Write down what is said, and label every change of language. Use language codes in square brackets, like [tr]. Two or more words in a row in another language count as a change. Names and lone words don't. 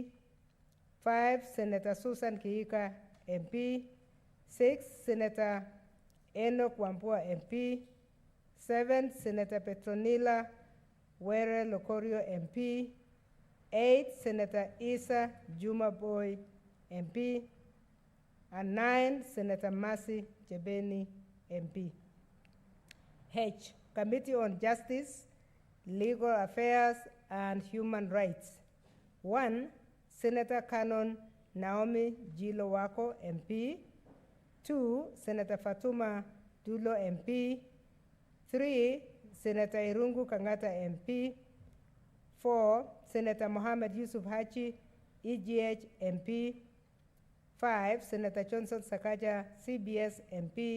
[en] 5, Senator Susan Kiika, MP. 6, Senator Enoch Wambua, MP. 7, Senator Petronila Were Lokorio, MP. 8, Senator Isa Juma Boy, MP. And 9, Senator Mercy Jebeni, MP. H, Committee on Justice, Legal Affairs, and Human Rights. 1, Senator Canon Naomi Jilo Wako, MP. 2, Senator Fatuma Dulo, MP. 3, Senator Irungu Kangata, MP. 4, Senator Mohammed Yusuf Hachi, EGH, MP. 5, Senator Johnson Sakaja, CBS, MP.